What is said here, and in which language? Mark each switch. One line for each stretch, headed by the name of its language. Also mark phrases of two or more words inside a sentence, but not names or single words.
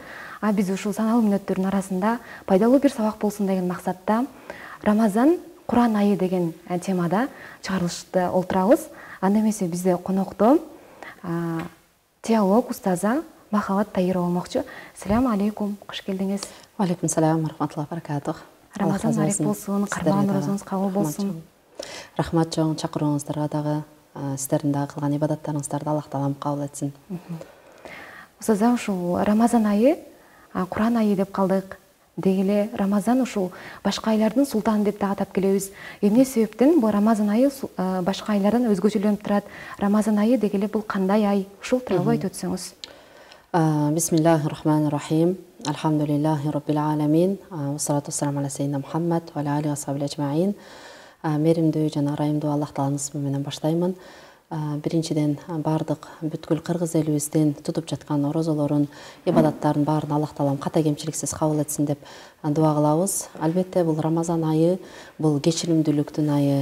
Kyrgyz: Биз ушул саналуу мүнөттөрдүн арасында пайдалуу бир сабак болсун деген максатта Рамазан Куран айы деген темада чыгарылышты олтурабыз. Анда эмесе бизде конокто теолог устаза Махаббат Таирова болмокчу.
Arabic: السلام عليكم,
Kyrgyz: кош келдиңиз.
Arabic: عليكم السلام، رحمة الله بركاته.
Kyrgyz: Рамазан ариф болсун, карман орозуңуз кабыл болсун. Рахмат жоң, чакырууңуздарга дагы, сиздердин дагы кылган ибадаттарыңыздарды Аллах таалам кабыл этсин. Устаза, ушул Рамазан айы, Куран айы деп калдык. Дегеле Рамазан ушул башка айлардын султаны деп да атап келебиз. Эмне себептен бул Рамазан айы башка айлардан өзгөчөлөнүп турат? Рамазан айы дегеле бул кандай ай? Ушул тууралуу айтып өтсөңүз.
Arabic: بسم الله الرحمن الرحيم. الحمد لله رب العالمين. والصلاة والسلام على سيدنا محمد وعلى آله وصحبه أجمعين.
Kyrgyz: Меримдүү жана ырайымдуу Аллах таалаңыз менен баштаймын. Биринчиден бардык бүткүл кыргыз элибиздин тутуп жаткан орозолорун, ибадаттарын баарын Аллах таалам ката кемчиликсиз кабыл этсин деп дуа кылабыз. Албетте бул Рамазан айы, бул кечиримдүүлүктүн айы.